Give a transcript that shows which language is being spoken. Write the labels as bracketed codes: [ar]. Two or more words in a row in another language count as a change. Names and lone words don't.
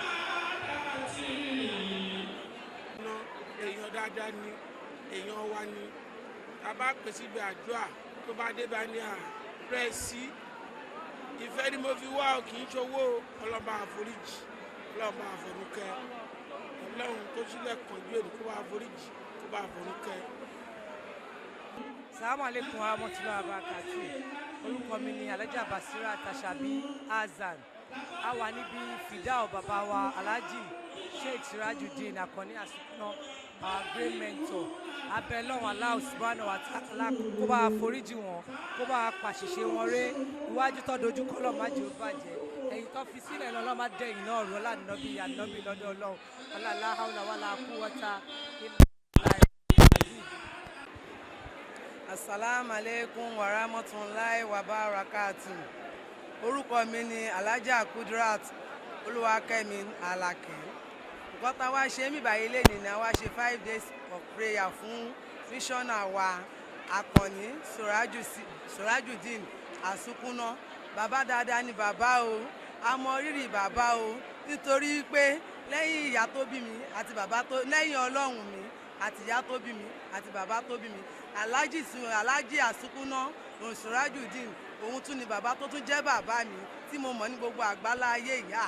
[yo] Èèyàn dáadáa ni, èèyàn wa ni, a bá pèsè ìgbà àdúrà tó bá dé bá ní àpẹẹsì ìfẹ́ ni mo fi wá ò kì í ṣowó. Ọlọ́ba àforíjì, ọlọ́ba àfọ̀rúnkẹ́, Ọlọ́run tó sílẹ̀ kànjú èdè kó bá àforíjì, kó bá àfọ̀rúnkẹ́. [ar] السلام عليكم ورحمة الله وبركاته. [yo] Orúkọ mi ni Alhaja Basira Tashabi Azan. A wà níbi fìdáù bàbá wa Alhaji Sheikh Surajudeen Àkànní Àrísúkúná, [en] our great mentor. [yo] Abẹ́ lọ́wọ́ Allah [ar] سبحانه وتعالى [yo] kó bá foríjì wọn, kó bá pàṣìṣe wọn rẹ́. Iwájú tó dojú kọ́ lọ́ọ́ má jẹ́ ó bàjẹ́. Ẹ̀yìn tó fi sílẹ̀ lọ́ọ́ má dẹ̀ iná ọ̀rọ̀ lánàbí ànábì lọ́dọ̀ Ọlọ́run. [ar] لا حول ولا قوة إلا بالله. السلام عليكم ورحمة الله وبركاته. [yo] orúkọ mi ni Alhaja Kudirat Olúwakẹ́mi Àlàkẹ́. Nǹkan tá a wá ṣe báyìí lẹ́yìn ni a wá ṣe [en] 5 days of prayer [yo] fún missioner wa Akànní Surajudeen Àsúkúná. Bàbá dáadáa ni bàbá o, a mọ rírì bàbá o, nítorí pé lẹ́yìn ìyá tó bí mi àti bàbá tó lẹ́yìn Ọlọ́run mi àti ìyá tó bí mi àti bàbá tó bí mi, Alhaji Àsúkúná Surajudeen, òun tún ni bàbá tó tún jẹ́ bàbá mi tí mo mọ̀ ní gbogbo àgbálá ayé ìyá.